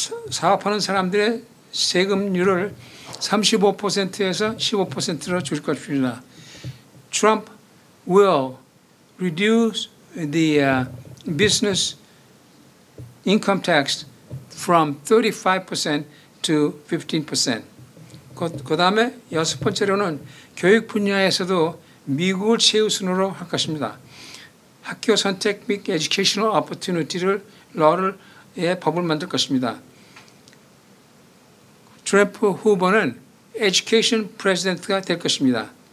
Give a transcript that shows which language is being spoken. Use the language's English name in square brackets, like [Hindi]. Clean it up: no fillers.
[Korean] 사업하는 사람들의 세금률을 35%에서 15%로 줄 것입니다. [English] Trump will reduce the business income tax from 35% to 15%. [Korean] 그 다음에 여섯 번째로는 교육 분야에서도 미국을 최우선으로 할 것입니다. 학교 선택 및 [English] educational opportunity [Korean] 를 법을 만들 것입니다. 트럼프 후보는 [English] education president [Korean] 가 될 것입니다.